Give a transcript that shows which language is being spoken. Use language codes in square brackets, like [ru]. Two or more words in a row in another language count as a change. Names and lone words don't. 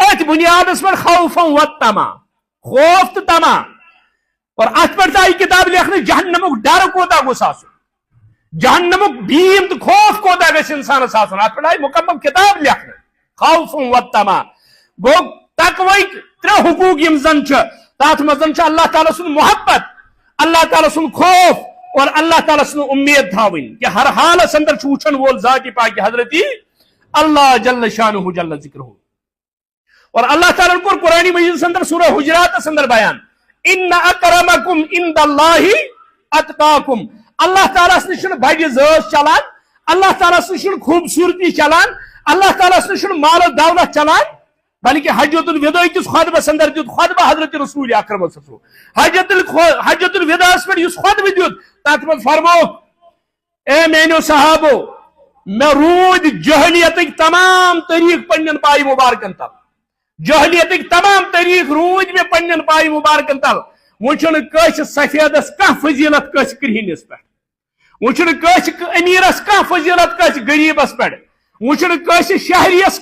[ks] أتھۍ بُنیادس پٮ۪ٹھ خوفن وطمع خوف تہٕ طمع اور ات پہ آئی کتاب لیکھنے جہنمک ڈر کوتا گوٚژھ آسُن جہنمک بھیم تو خوف کوتا گژھِ انسانس آسُن ات پہ آئی مکمل کتاب لیکھنے خوف وطمع گو تقوی ترٛےٚ حقوق یم زن چھِ تتھ منٛز چھِ اللہ تعالیٰ سُنٛد محبت اللہ تعالیٰ سُنٛد خوف اور اللہ تعالیٰ سُنٛد امید تھاوٕنۍ کہ ہر حالس اندر چھُ وٕچھن وول ذاتِ پاکہِ حضرتی اللہ [ar] جل شانہ جل ذکرہ [ks] اور اللہ تعالیٰ کور قرآن مجیدس اندر سورہ حجراتس اندر بیان [ar] ان اکرمکم عند اللہ اتقاکم [ks] اللہ تعالیٰ نش بڑِ ذٲژ چلان اللہ تعالیٰ نش خوبصورتی چلان اللہ تعالیٰ نش مال و دولت چلان بلکہ حجت الوداع کس خطبس اندر دیت خطبہ حضرت رسول اکرم حجت الوداع پہ اس خطبہ دیت تت من فرمو اے میانو صحابو میں رود جہلیتک تمام طریق پنن پائی مبارکن تل جہلیتک تمام طریق رود میں پنن پائی مبارکن تل وچھن کس سفیدس کانٛہہ فضیلت کس کرہنس پہ وچھن کس امیرس کانٛہہ فضیلت کس غریبس پہ وچھن کس شہریس